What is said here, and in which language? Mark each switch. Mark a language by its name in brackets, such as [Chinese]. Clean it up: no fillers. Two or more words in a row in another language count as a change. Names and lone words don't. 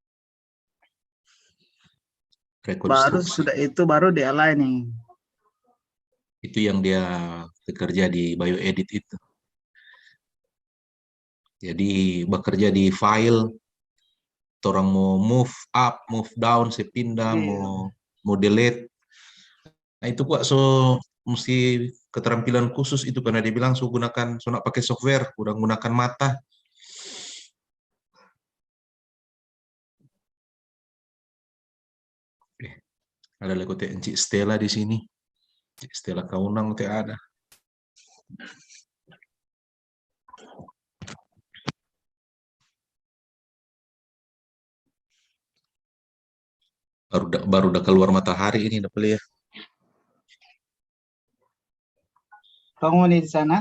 [Manado Malay] Baru sudah itu baru di aligning. Itu yang dia bekerja di BioEdit itu. Jadi bekerja di file, orang mau [English] move up, move down, [Manado Malay] saya pindah, mau delete. Nah itu kok so mesti keterampilan khusus itu karena dia bilang so gunakan, so nak pakai software, kurang gunakan mata. Ada lagi kote Encik Stella di sini. Encik Stella Kaunang kote ada. Baru udah keluar matahari ini dapat lihat. Kamu nih di sana?